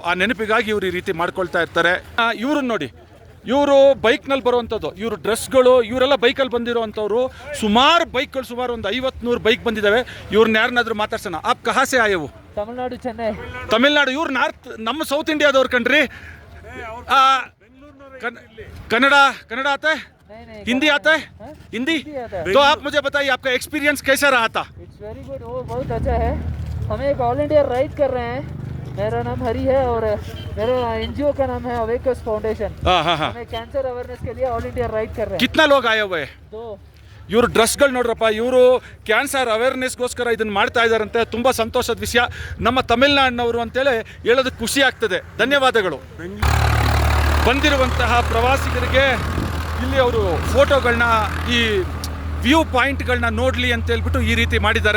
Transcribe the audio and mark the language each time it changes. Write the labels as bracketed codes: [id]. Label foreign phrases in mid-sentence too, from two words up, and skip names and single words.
[kn] ಆ ನೆನಪಿಗಾಗಿ ಇವರು ಈ ರೀತಿ ಮಾಡ್ಕೊಳ್ತಾ ಇರ್ತಾರೆ. ಇವ್ರನ್ನ ನೋಡಿ, ಇವರು ಬೈಕ್ನಲ್ಲಿ ಬರುವಂಥದ್ದು. ಇವರು ಡ್ರೆಸ್ಗಳು, ಇವರೆಲ್ಲ ಬೈಕಲ್ಲಿ ಬಂದಿರೋವಂಥವ್ರು. ಸುಮಾರು ಬೈಕ್ಗಳು, ಸುಮಾರು ಒಂದು 50-100 ಬೈಕ್ ಬಂದಿದ್ದಾವೆ. ಇವ್ರನ್ನ ಯಾರನ್ನಾದ್ರೂ ಮಾತಾಡ್ಸೋಣ. [hi] आप कहाँ से आए हो? [kn] ತಮಿಳ್ನಾಡು, ಚೆನ್ನೈ. ತಮಿಳ್ನಾಡು. ಇವ್ರು ನಮ್ಮ ಸೌತ್ ಇಂಡಿಯಾದವ್ರು ಕಣ್ರಿ. [hi] कन्नड़ आता है? हिंदी आता है? हिंदी? तो आप मुझे बताइए आपका एक्सपीरियंस कैसा रहा था? [en] it's very good, [hi] वो बहुत अच्छा है. हम एक [en] all India ride [hi] कर रहे हैं. मेरा नाम हरी है और मेरा NGO का नाम है अवेकस फाउंडेशन. हमें [en] cancer awareness [hi] के लिए [en] all India ride [hi] कर रहे हैं. कितना लोग आए हुए हैं? 2. [kn] ಇವರು ಡ್ರೆಸ್ಗಳು ನೋಡ್ರಪ್ಪ. ಇವರು [en] cancer awarenessಗೋಸ್ಕರ [kn] ಇದನ್ನು ಮಾಡ್ತಾ ಇದ್ದಾರಂತೆ. ತುಂಬ ಸಂತೋಷದ ವಿಷಯ. ನಮ್ಮ ತಮಿಳ್ನಾಡಿನವರು ಅಂತೇಳಿ ಹೇಳೋದಕ್ಕೆ ಖುಷಿ ಆಗ್ತದೆ. ಧನ್ಯವಾದಗಳು. ಬಂದಿರುವಂತಹ ಪ್ರವಾಸಿಗರಿಗೆ ಇಲ್ಲಿ ಅವರು ಫೋಟೋಗಳನ್ನ, ಈ [en] view pointಗಳನ್ನ [kn] ನೋಡಲಿ ಅಂತ ಹೇಳ್ಬಿಟ್ಟು ಈ ರೀತಿ ಮಾಡಿದ್ದಾರೆ.